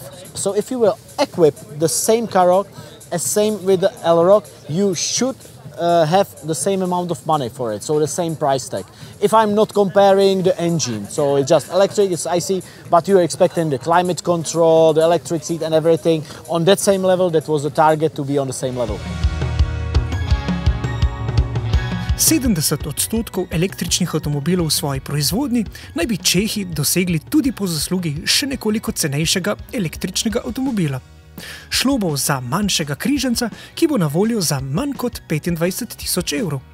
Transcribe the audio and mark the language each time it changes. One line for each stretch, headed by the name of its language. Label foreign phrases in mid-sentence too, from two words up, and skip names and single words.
English: So if you will equip the same Karoq as same with the Elroq, you should have the same amount of money for it, so the same price tag. If I'm not comparing the engine, so it's just electric, it's IC, but you're expecting the climate control, the electric seat and everything on that same level, that was the target to be on the same level.
Slovenian: 70% električnih avtomobilov v svoji proizvodnji naj bi Čehi dosegli tudi po zaslugi še nekoliko cenejšega električnega avtomobila. Šlo bo za manjšega križanca, ki bo na voljo za manj kot 25 000 evrov.